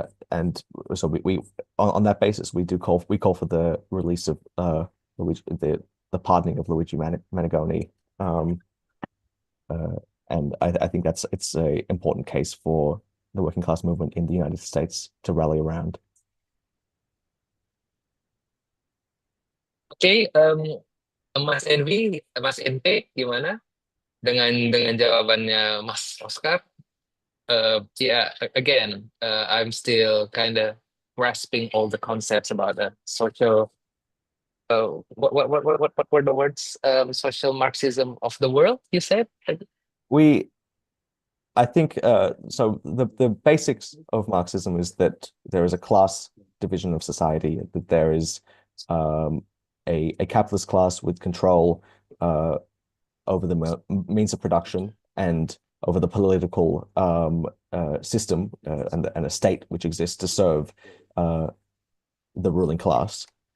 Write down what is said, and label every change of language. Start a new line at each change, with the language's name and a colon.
English: And so we on that basis we call for the release of Luigi, the pardoning of Luigi Menegoni. And I think it's a important case for the working class movement in the United States to rally around.
Indonesian: Oke, Mas Envy, Mas NP, gimana dengan jawabannya Mas Oscar?
English: Yeah, again, I'm still kind of grasping all the concepts about the social. What were the words? Social Marxism of the world, you said? I think so the basics of Marxism is that there is a class division of society, that there is a capitalist class with control over the means of production and over the political system and a state which exists to serve the ruling class.